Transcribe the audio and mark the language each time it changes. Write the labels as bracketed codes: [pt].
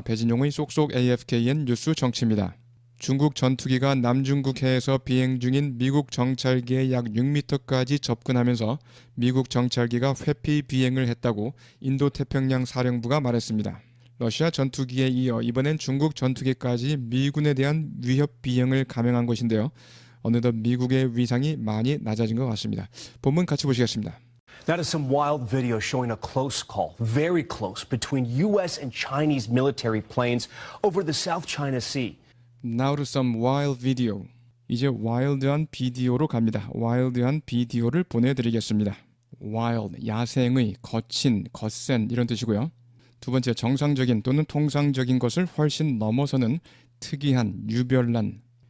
[ko] 배진용의 쏙쏙 AFKN 뉴스 정치입니다. 중국 전투기가 남중국 해에서 비행 중인 미국 정찰기에 약 6m까지 접근하면서 미국 정찰기가 회피 비행을 했다고 인도태평양 사령부가 말했습니다. 러시아 전투기에 이어 이번엔 중국 전투기까지 미군에 대한 위협 비행을 감행한 것인데요. 어느덧 미국의 위상이 많이 낮아진 것 같습니다. 본문 같이 보시겠습니다. [en] That is some wild video showing a close call, very close, between U.S. and Chinese military planes over the South China Sea. Now to some wild video. [ko] 이제 와일드한 비디오로 갑니다. 와일드한 비디오를 보내드리겠습니다. wild, 야생의, 거친, 거센 이런 뜻이고요. 두 번째, 정상적인 또는 통상적인 것을 훨씬 넘어서는 특이한, 유별난.